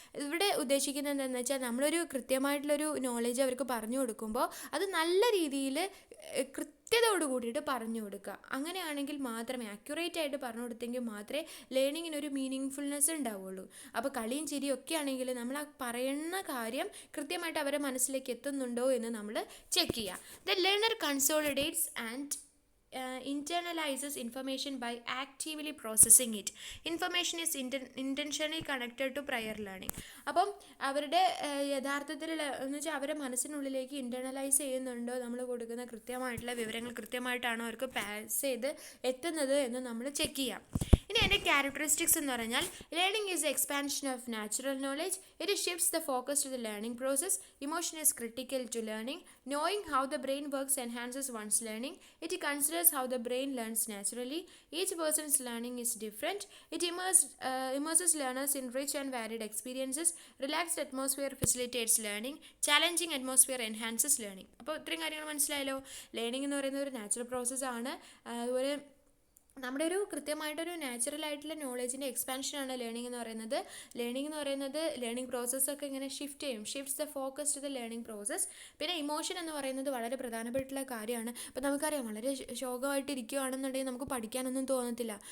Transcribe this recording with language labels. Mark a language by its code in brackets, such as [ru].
[ml] ഇവിടെ ഉദ്ദേശിക്കുന്നത് എന്താണെന്ന് വെച്ചാൽ നമ്മളൊരു കൃത്യമായിട്ടുള്ളൊരു നോളേജ് അവർക്ക് പറഞ്ഞു കൊടുക്കുമ്പോൾ അത് നല്ല രീതിയിൽ കൃത്യതയോട് കൂടിയിട്ട് പറഞ്ഞു കൊടുക്കുക. അങ്ങനെയാണെങ്കിൽ മാത്രമേ ആക്യുറേറ്റ് ആയിട്ട് പറഞ്ഞു കൊടുത്തെങ്കിൽ മാത്രമേ ലേണിങ്ങിനൊരു മീനിങ് ഫുൾനെസ് ഉണ്ടാവുള്ളൂ. അപ്പോൾ കളിയും ചിരിയും ഒക്കെ ആണെങ്കിൽ നമ്മൾ ആ പറയുന്ന കാര്യം കൃത്യമായിട്ട് അവരെ മനസ്സിലേക്ക് എത്തുന്നുണ്ടോ എന്ന് നമ്മൾ ചെക്ക് ചെയ്യുക. [en] The learner consolidates and internalizes information by actively processing it. Information is intentionally connected to prior learning. [ml] അപ്പം അവരുടെ യഥാർത്ഥത്തിലുള്ള എന്ന് വെച്ചാൽ അവരുടെ മനസ്സിനുള്ളിലേക്ക് ഇൻറ്റേർണലൈസ് ചെയ്യുന്നുണ്ടോ, നമ്മൾ കൊടുക്കുന്ന കൃത്യമായിട്ടുള്ള വിവരങ്ങൾ കൃത്യമായിട്ടാണോ അവർക്ക് പാസ് ചെയ്ത് എത്തുന്നത് എന്ന് നമ്മൾ ചെക്ക് ചെയ്യാം. ഇനി അതിൻ്റെ ക്യാരക്ടറിസ്റ്റിക്സ് എന്ന് പറഞ്ഞാൽ [en] Learning is expansion of natural knowledge. It shifts the focus to the learning process. Emotion is critical to learning. Knowing how the brain works enhances one's learning. It considers how the brain learns naturally. Each person's learning is different. It immerses learners in rich and varied experiences. Relaxed atmosphere facilitates learning. Challenging atmosphere enhances learning. [ml] അപ്പോൾ ഇത്രയും കാര്യങ്ങൾ മനസ്സിലായല്ലോ. Learning എന്ന് പറയുന്നത് ഒരു natural പ്രോസസ്സാണ്. അതുപോലെ നമ്മുടെ ഒരു കൃത്യമായിട്ടൊരു നാച്ചുറലായിട്ടുള്ള നോളേജിൻ്റെ എക്സ്പാൻഷനാണ് ലേണിംഗ് എന്ന് പറയുന്നത്. ലേണിംഗ് പ്രോസസ്സൊക്കെ ഇങ്ങനെ [en] Shifts the focus to the learning process. [ml] പിന്നെ ഇമോഷൻ എന്ന് പറയുന്നത് വളരെ പ്രധാനപ്പെട്ടുള്ള കാര്യമാണ്. അപ്പോൾ നമുക്കറിയാം, വളരെ ശോകമായിട്ട് ഇരിക്കുകയാണെന്നുണ്ടെങ്കിൽ നമുക്ക് പഠിക്കാനൊന്നും തോന്നത്തില്ല.